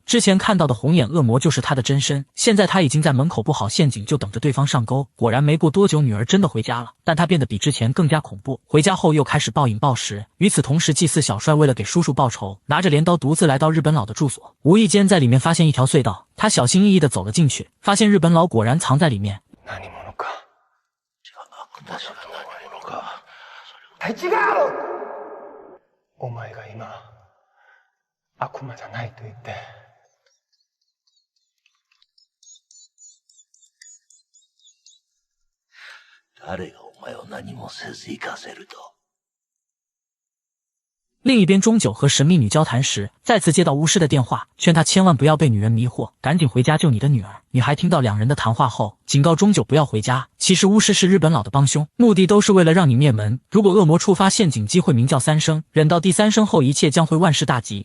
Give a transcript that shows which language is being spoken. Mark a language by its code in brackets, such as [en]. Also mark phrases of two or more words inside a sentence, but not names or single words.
[zh] 之前看到的红眼恶魔就是他的真身，现在他已经在门口布好陷阱，就等着对方上钩。果然没过多久，女儿真的回家了，但她变得比之前更加恐怖。回家后又开始暴饮暴食。与此同时，祭祀小帅为了给叔叔报仇，拿着镰刀独自来到日本佬的住所，無意间在里面发现一条隧道，他小心翼翼地走了进去，发现日本佬果然藏在里面。 [ja] 違う！お前が今悪魔じゃないと言って。誰がお前を何もせず行かせると。 [zh] 另一边，钟九和神秘女交谈时，再次接到巫师的电话，劝他千万不要被女人迷惑，赶紧回家救你的女儿。女孩听到两人的谈话后，警告钟九不要回家。其实巫师是日本佬的帮凶，目的都是为了让你灭门。如果恶魔触发陷阱，机会鸣叫3声，忍到第3声后，一切将会万事大吉。